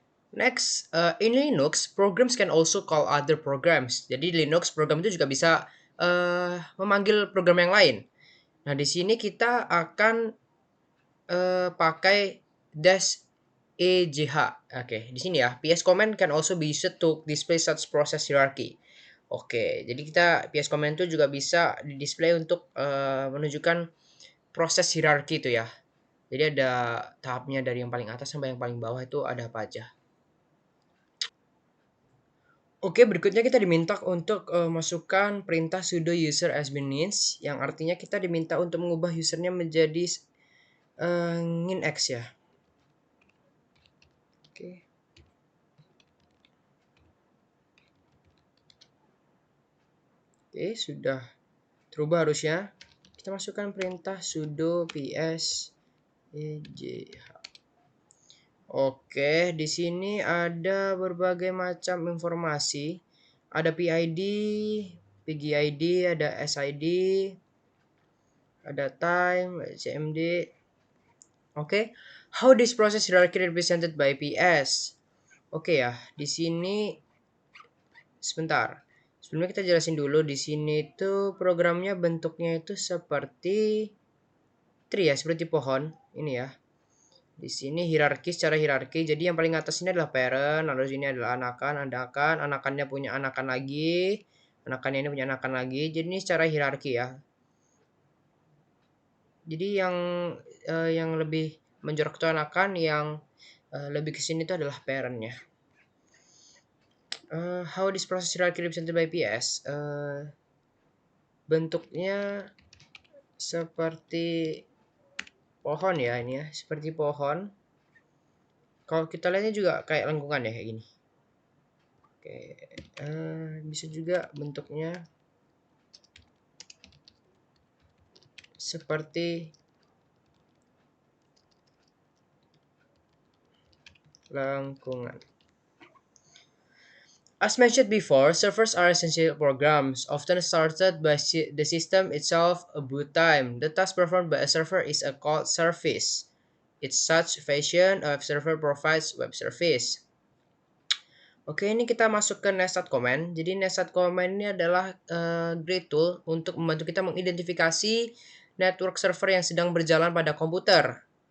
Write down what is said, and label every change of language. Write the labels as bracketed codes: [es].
[en] Next, in Linux, programs can also call other programs. [id] Jadi di Linux program itu juga bisa memanggil program yang lain. Nah, di sini kita akan pakai dash EJH. Oke, di sini ya. [en] PS command can also be used to display such process hierarchy. [id] Oke, jadi kita PS command itu juga bisa di display untuk menunjukkan proses hierarki itu ya. Jadi ada tahapnya dari yang paling atas sampai yang paling bawah itu ada apa aja. Oke, berikutnya kita diminta untuk masukkan perintah sudo user has been needs, yang artinya kita diminta untuk mengubah usernya menjadi nginx ya. Oke. Oke, sudah terubah harusnya. Kita kita masukkan perintah sudo ps ejh. Oke, di sini ada berbagai macam informasi. Ada PID, PGID, ada SID, ada time, CMD. [en] Oke, how this process hierarchy represented by PS? [id] Oke ya, di sini sebentar. Sebelumnya kita jelasin dulu di sini tuh programnya bentuknya itu seperti tree ya, seperti pohon. Ini ya. Di sini hierarki secara hierarki. Jadi yang paling atas ini adalah parent, lalu sini adalah anakan, anakannya punya anakan lagi, anakannya ini punya anakan lagi. Jadi ini secara hierarki ya. Jadi yang lebih menjorok itu anakan, yang lebih ke sini itu adalah parentnya. [en] How this process hierarchy represented by PS? [id] Bentuknya seperti pohon ya ini ya, seperti pohon. Kalau kita lihatnya juga kayak lengkungan ya kayak gini. Oke, bisa juga bentuknya seperti lengkungan. [en] As mentioned before, servers are essential programs, often started by the system itself a boot time. The task performed by a server is a called service. It's such fashion a server provides web service. [id] Oke, ini kita masuk ke nested command. Jadi nested command ini adalah [en] great tool [id] untuk membantu kita mengidentifikasi network server yang sedang berjalan pada komputer.